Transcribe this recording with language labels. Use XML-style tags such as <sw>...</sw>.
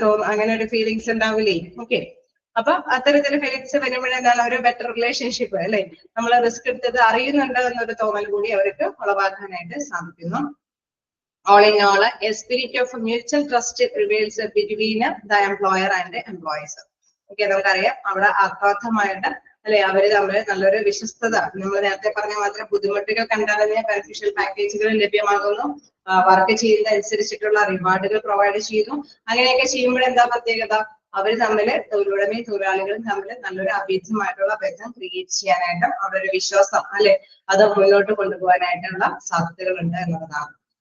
<ml>അങ്ങനെ ഒരു ഫീലിങ്സ് ഉണ്ടാവില്ലേ? ഓക്കെ, അപ്പൊ അത്തരത്തിൽ ഫീലിങ്സ് വരുമ്പോഴെന്താണ് ഒരു ബെറ്റർ റിലേഷൻഷിപ്പ് അല്ലെ നമ്മൾ റിസ്ക് എടുത്തത് അറിയുന്നുണ്ട് എന്നൊരു തോന്നൽ കൂടി അവർക്ക് ഉളവാക്കാനായിട്ട് സാധിക്കുന്നു.</ml> <en>All in all, a spirit of mutual trust prevails between the employer and the employees.</en> <ml>Okay, നമുക്കറിയാം അവിടെ ആത്മാർത്ഥമായിട്ട് അല്ലെ അവര് തമ്മിൽ നല്ലൊരു വിശ്വസ്തത, നമ്മൾ നേരത്തെ പറഞ്ഞ മാത്രം ബുദ്ധിമുട്ടുകൾ കണ്ടറിഞ്ഞ ബെനിഫിഷ്യൽ പാക്കേജുകൾ ലഭ്യമാകുന്നു, വർക്ക് ചെയ്യുന്ന അനുസരിച്ചിട്ടുള്ള റിവാർഡുകൾ പ്രൊവൈഡ് ചെയ്യുന്നു. അങ്ങനെയൊക്കെ ചെയ്യുമ്പോൾ എന്താ പ്രത്യേകത? അവർ തമ്മിൽ തൊഴിലുടമയും തൊഴിലാളികളും തമ്മിൽ നല്ലൊരു അഭേദ്യമായിട്ടുള്ള ബന്ധം ക്രിയേറ്റ് ചെയ്യാനായിട്ടും അവരുടെ വിശ്വാസം അല്ലെ അത് മുന്നോട്ട് കൊണ്ടുപോകാനായിട്ടുള്ള സാധ്യതകളുണ്ട് എന്നുള്ളതാണ്.</ml>